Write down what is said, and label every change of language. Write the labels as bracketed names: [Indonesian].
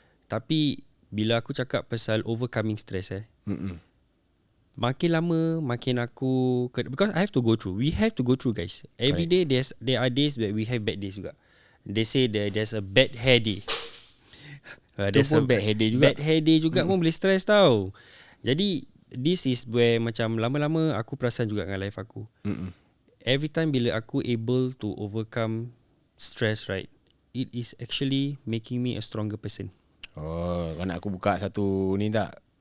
[Malay] Tapi bila aku cakap pasal [English] overcoming stress, [Malay] makin lama makin aku, [English] because I have to go through. We have to go through, guys. Every day there are days where we have bad days juga. They say there's a bad hair day. There's a bad hair day juga. Bad hair day [Malay] juga pun boleh stress tau. Jadi [English] this is where [Malay] macam lama-lama aku perasan juga dengan life aku. [English] Every time [Malay] bila aku [English] able to overcome stress, right, it is actually making me a stronger person. [Malay] Kau nak aku buka satu ni tak?